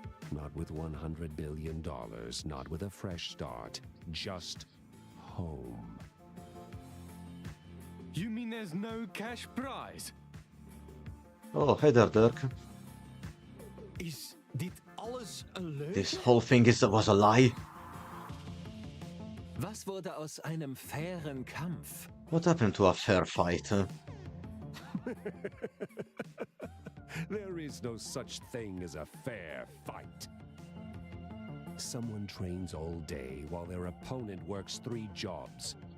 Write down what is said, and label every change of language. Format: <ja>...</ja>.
<en>Not with $100 billion, not with a fresh start. Just home. You mean there's no cash prize? Oh, hey there, Dirk.</en> <nl>Is dit alles een leugen?</nl> <en>This whole thing was a lie.</en> <de>Was wurde aus einem fairen Kampf?</de> <en>What happened to a fair fight? There is no such thing as a fair fight. Someone trains all day while their opponent works 3 jobs.</en>